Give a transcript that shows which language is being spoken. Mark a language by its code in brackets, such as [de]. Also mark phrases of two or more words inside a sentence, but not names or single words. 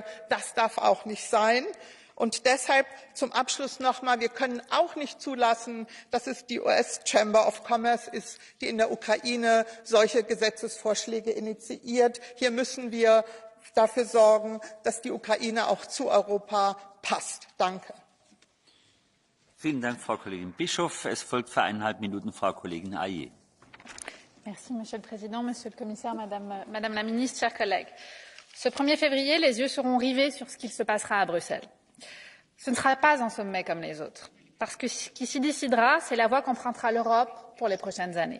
[de] Das darf auch nicht sein. Und deshalb zum Abschluss noch einmal, wir können auch nicht zulassen, dass es die US Chamber of Commerce ist, die in der Ukraine solche Gesetzesvorschläge initiiert. Hier müssen wir dafür sorgen, dass die Ukraine auch zu Europa passt. Danke. Vielen Dank, Frau Kollegin Bischoff. Es folgt für 1,5 Minuten Frau Kollegin Ayer. [fr] Merci, Monsieur le Président, Monsieur le Commissaire, Madame la Ministre, chers collègues. Ce 1er février, les yeux seront rivés sur ce qu'il se passera à Bruxelles. Ce ne sera pas un sommet comme les autres, parce que ce qui s'y décidera, c'est la voie qu'empruntera l'Europe pour les prochaines années.